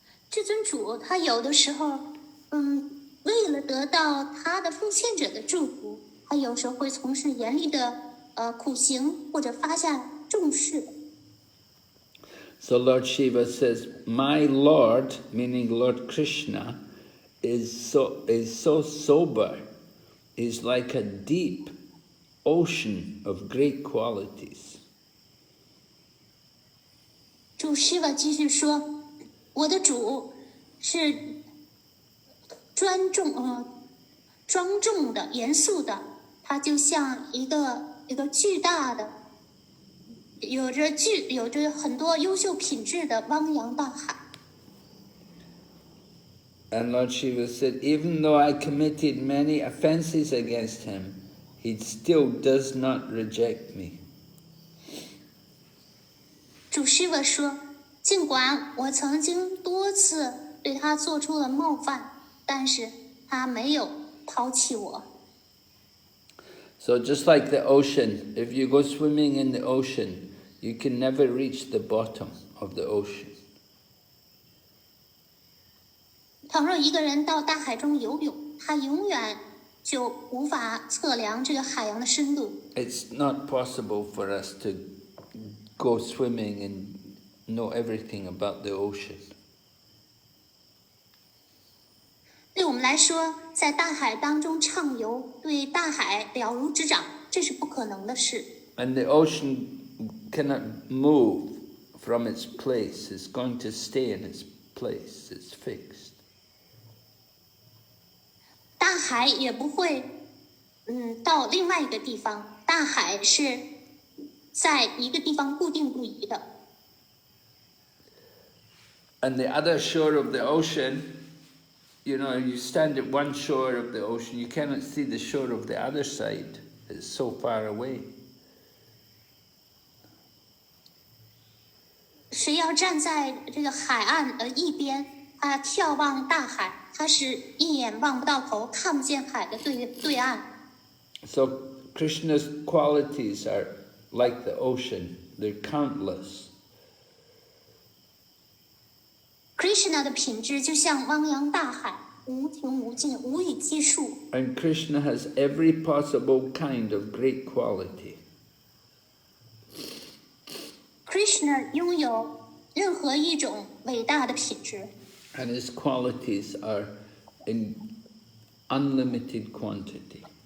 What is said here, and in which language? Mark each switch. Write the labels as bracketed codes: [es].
[zh] 至尊主他有的时候为了得到他的奉献者的祝福，他有时候会从事严厉的苦行，或者发下重誓。 [en] So Lord Shiva says, my Lord, meaning Lord Krishna, is so sober, is like a deep ocean of great qualities. [zh] 主 Shiva 继续说，我的主是庄重的、严肃的，他就像一个巨大的、有着很多优秀品质的汪洋大海。 [en] And Lord Shiva said, even though I committed many offenses against him, he still does not reject me. [zh] 主 Shiva 说，尽管我曾经多次对他做出了冒犯，但是他没有抛弃我。 [en] So just like the ocean, if you go swimming in the ocean, you can never reach the bottom of the ocean. [zh] 倘若一个人到大海中游泳，他永远就无法测量这个海洋的深度。 [en] It's not possible for us to go swimming and know everything about the ocean. [zh] 对我们来说，在大海当中畅游，对大海了如指掌，这是不可能的事。 [en] And the ocean cannot move from its place. It's going to stay in its place. It's fixed. [zh] 大海也不会到另外一个地方，大海是在一个地方固定不移的。 [en] And the other shore of the ocean, you stand at one shore of the ocean, you cannot see the shore of the other side. It's so far away. [zh] 谁要站在这个海岸一边，他眺望大海，他是一眼望不到头，看不见海的对岸。 [en] So Krishna's qualities are like the ocean. They're countless. [zh] Krishna 的品质就像汪洋大海，无穷无尽，无以计数。 [en] And Krishna has every possible kind of great quality. [zh] Krishna 拥有任何一种伟大的品质。 [en] And his qualities are in unlimited quantity.